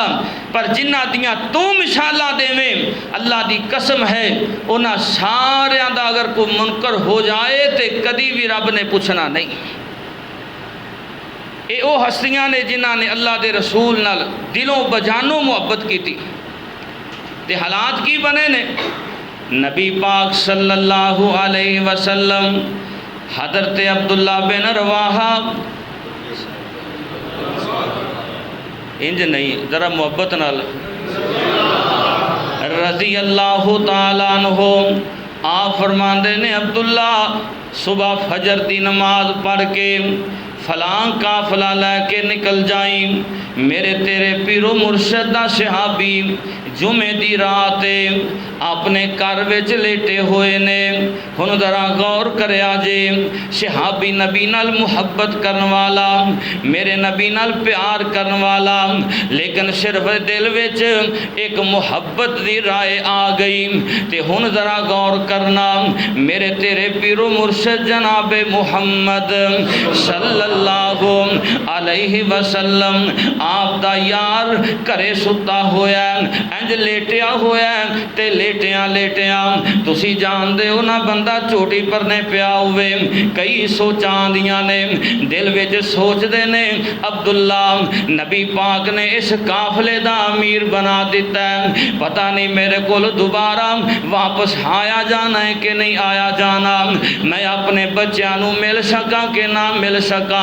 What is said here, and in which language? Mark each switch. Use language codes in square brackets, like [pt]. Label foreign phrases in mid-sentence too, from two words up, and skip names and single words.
[pa] پر جنہاں دیاں توں مثالاں دیویں اللہ دی قسم ہے انہاں ساریاں دا اگر کوئی منکر ہو جائے تو کدی بھی رب نے پچھنا نہیں. یہ وہ ہستیاں نے جنہاں نے اللہ دے رسول نال دلوں بجانوں محبت کی تھی. تے حالات کی بنے نے، نبی پاک [ar] صلى الله عليه وسلم [pa] حضرت عبداللہ بن رواحہ، انج نہیں ذرا محبت نال, [ar] رضي الله تعالى عنه, [pa] آپ فرماتے نے عبداللہ صبح فجر کی نماز پڑھ کے فلاں قافلہ لیکے نکل جائی. میرے تیرے پیر و مرشد دا صحابی جمعے دی رات اپنے گھر وچ لیٹے ہوئے نے. ہن ذرا غور کریا جے، صحابی نبی نال محبت کرنے والا، میرے نبی نال پیار کرنے والا، لیکن صرف دل وچ ایک محبت دی رائے آ گئی. تے ہن ذرا غور کرنا، میرے تیرے پیر و مرشد جنابِ محمد [ar] صلى الله عليه وسلم [pa] آپ دا یار گھرے سُتا ہویا، انج لیٹیا ہویا تے لیٹیا لیٹیا تسی جاندے ہو نا بندہ چوٹی پرنے پیا ہوئے، کئی سوچاں آندیاں نے دل وچ، سوچدے نے عبداللہ نبی پاک نے اس قافلے دا امیر بنا دتا ہے، پتا نہیں میرے کول دوبارہ واپس آیا جانا ہے کہ نہیں آیا جانا، میں اپنے بچوں نوں مل سکاں کہ نہ مل سکاں.